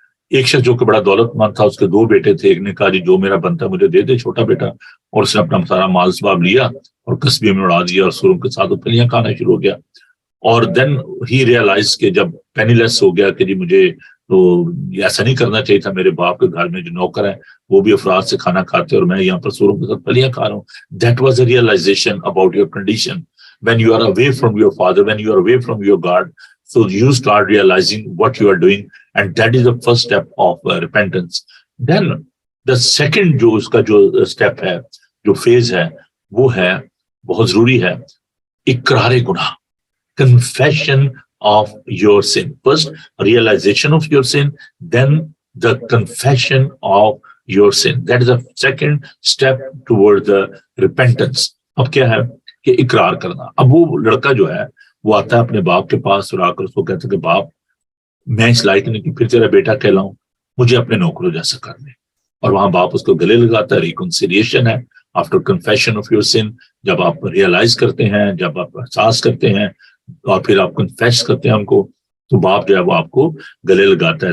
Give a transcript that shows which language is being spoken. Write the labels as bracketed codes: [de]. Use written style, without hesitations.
[ur] ایک شخص جو کہ بڑا دولت مند تھا، اس کے 2 بیٹے تھے. ایک نے کہا جی جو میرا بنتا ہے مجھے دے دے، چھوٹا بیٹا، اور اس نے اپنا سارا مال سباب لیا اور قصبے میں اڑا دیا اور سوروں کے ساتھ پھلیاں کھانا شروع ہو گیا. اور [en] then he realize [ur] کہ جب پینی لیس ہو گیا کہ جی مجھے تو ایسا نہیں کرنا چاہیے تھا. میرے باپ کے گھر میں جو نوکر ہیں وہ بھی افراد سے کھانا کھاتے اور میں یہاں پر سوروں کے ساتھ پھلیاں کھا رہا ہوں. [en] That was a realization about your condition when you are away from your father, when you are away from your God. So you start realizing what you are doing, and that is the first step of repentance. Then the second جو اس کا جو step ہے، جو phase ہے، وہ ہے بہت ضروری ہے اقرار گناہ. Confession of your sin. First, realization of your sin, then the confession of your sin. That is the second step towards the repentance. [ur] اب کیا ہے کہ اقرار کرنا. اب وہ لڑکا جو ہے وہ آتا ہے اپنے باپ کے پاس اور آ کر اس کو کہتا ہے کہ باپ میں اس لائق نہیں کہ پھر تیرا بیٹا کہلاؤں، مجھے اپنے نوکروں جیسا کر دے. اور وہاں باپ اس کو گلے لگاتا ہے. ریکنسیلیشن ہے [en] After confession of your sin. [ur] جب آپ ریئلائز کرتے ہیں، جب آپ احساس کرتے ہیں اور پھر آپ کنفیس کرتے ہیں ہم کو، تو باپ جو ہے وہ آپ کو گلے لگاتا ہے.